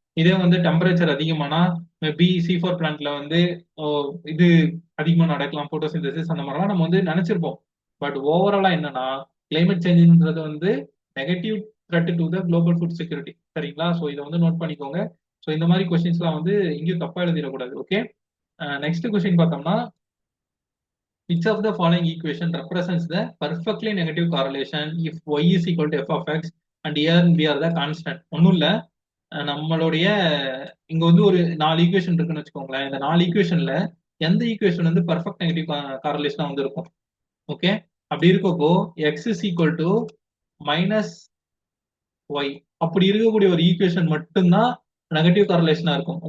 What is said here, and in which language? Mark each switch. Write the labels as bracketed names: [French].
[Tamil] இதே வந்து temperature அதிகமானா maybe C4 பிளான்ட்ல வந்து இது அதிகமா நடக்கலாம் போட்டோசிந்தசிஸ் அந்த மாதிரிலாம் நம்ம வந்து நினைச்சிருப்போம். பட் ஓவராலா என்னன்னா கிளைமேட் சேஞ்சுன்றது வந்து negative thread to the global food security. சரிங்களா? ஸோ இதை வந்து நோட் பண்ணிக்கோங்க. ஸோ இந்த மாதிரி கொஸ்டின்ஸ்லாம் வந்து இங்கேயும் தப்பா எழுதிடக்கூடாது. ஓகே. நெக்ஸ்ட் கொஸ்டின் பார்த்தோம்னா [English] which of the following equation represents the perfectly negative correlation if y is equal to f of x and here we are the constant. [Tamil] ஒன்றும் இல்ல, நம்மளுடைய இங்க வந்து ஒரு 4 ஈக்குவேஷன் இருக்குன்னு வச்சுக்கோங்களேன். இந்த 4 ஈக்குவேஷன்ல எந்த ஈக்குவேஷன் வந்து பர்ஃபெக்ட் நெகட்டிவ் காரலேஷனா வந்து இருக்கும்? ஓகே, அப்படி இருக்கப்போ X is equal to minus Y, அப்படி இருக்கக்கூடிய ஒரு ஈக்குவேஷன் மட்டும்தான் நெகட்டிவ் காரலேஷனா இருக்கும்.